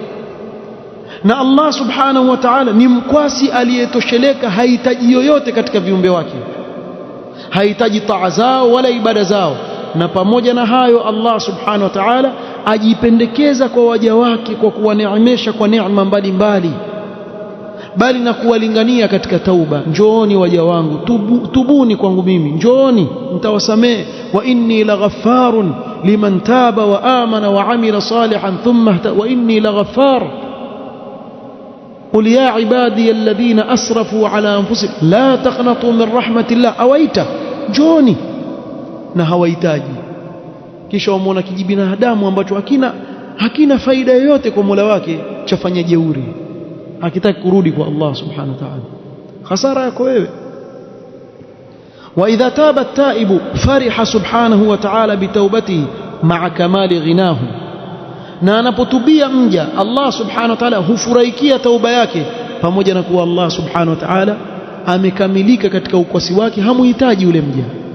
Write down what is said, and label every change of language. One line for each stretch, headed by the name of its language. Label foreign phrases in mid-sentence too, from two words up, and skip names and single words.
Swahili: Na Allah
Arabic: سبحانه وتعالى
Swahili: ni mkwasi aliyetosheleka, hahitaji yoyote katika viumbe wake, hahitaji taa zao wala ibada zao. Na pamoja na hayo, Allah
Arabic: سبحانه وتعالى
Swahili: ajipendekeza kwa waja wake kwa kuwaneemesha kwa neema mbalimbali, bali na kuwalingania katika tauba. Njooni waja wangu, tubuni kwangu mimi, njooni nitawasamehe.
Arabic: وإني لغفار لمن تاب وآمن وعمل صالحا ثم وإني لغفار. قل يا عبادي الذين أسرفوا على أنفسهم لا تقنطوا من رحمة الله.
Swahili: Awaita, njooni, na hawahitaji. Kisha wamuona kijibinadamu ambacho hakina faida yoyote kwa Mola wake, chafanya jeuri, hakitaki kurudi kwa Allah
Arabic: سبحانه وتعالى.
Swahili: Khasara yako wewe.
Arabic: وإذا تاب التائب فرح سبحانه وتعالى بتوبته مع كمال غناه,
Swahili: na anapotubia mja Allah
Arabic: سبحانه وتعالى
Swahili: hufurahikia tauba yake, pamoja na kuwa Allah
Arabic: سبحانه وتعالى
Swahili: amekamilika katika ukwasi wake, hamuhitaji yule mja.